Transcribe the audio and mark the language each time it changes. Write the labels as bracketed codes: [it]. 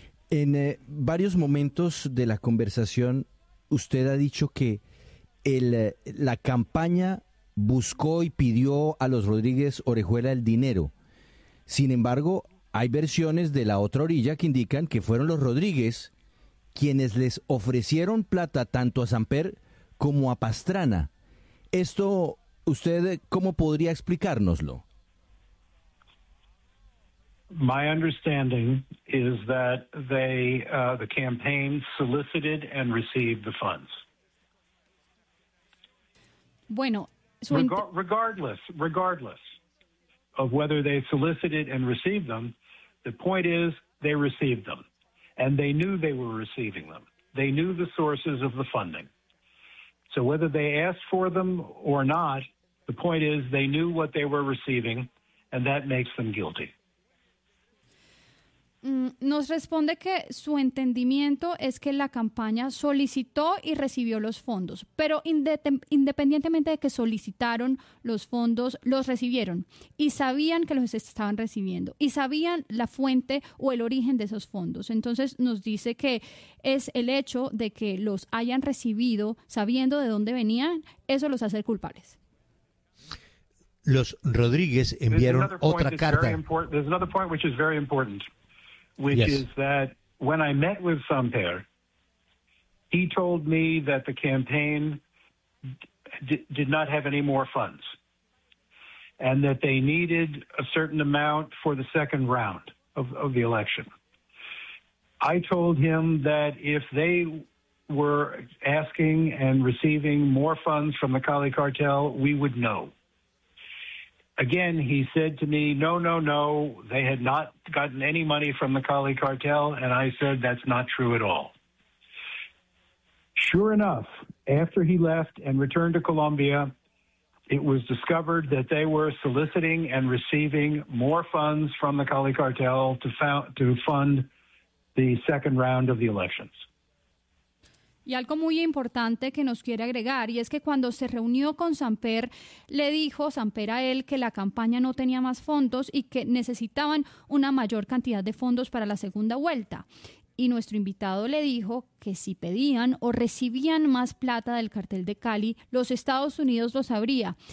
[es] En varios momentos de la conversación, usted ha dicho que la campaña buscó y pidió a los Rodríguez Orejuela el dinero. Sin embargo, hay versiones de la otra orilla que indican que fueron los Rodríguez quienes les ofrecieron plata tanto a Samper como a Pastrana. Esto, ¿usted cómo podría explicárnoslo? [en] My understanding is that the campaign solicited and received the funds. [es] Bueno, [en] regardless of whether they solicited and received them, the point is they received them, and they knew they were receiving them. They knew the sources of the funding. So whether they asked for them or not, the point is they knew what they were receiving, and that makes them guilty. [es] Nos responde que su entendimiento es que la campaña solicitó y recibió los fondos, pero independientemente de que solicitaron los fondos, los recibieron y sabían que los estaban recibiendo y sabían la fuente o el origen de esos fondos. Entonces nos dice que es el hecho de que los hayan recibido sabiendo de dónde venían, eso los hace culpables. Los Rodríguez enviaron otra carta. [en] There's another point which is very important. Is that when I met with Samper, he told me that the campaign did not have any more funds and that they needed a certain amount for the second round of the election. I told him that if they were asking and receiving more funds from the Cali cartel, we would know. Again, he said to me, no, they had not gotten any money from the Cali cartel, and I said, that's not true at all. Sure enough, after he left and returned to Colombia, it was discovered that they were soliciting and receiving more funds from the Cali cartel to fund the second round of the elections. [es] Y algo muy importante que nos quiere agregar, y es que cuando se reunió con Samper, le dijo Samper a él que la campaña no tenía más fondos y que necesitaban una mayor cantidad de fondos para la segunda vuelta. Y nuestro invitado le dijo que si pedían o recibían más plata del cartel de Cali, los Estados Unidos lo sabría.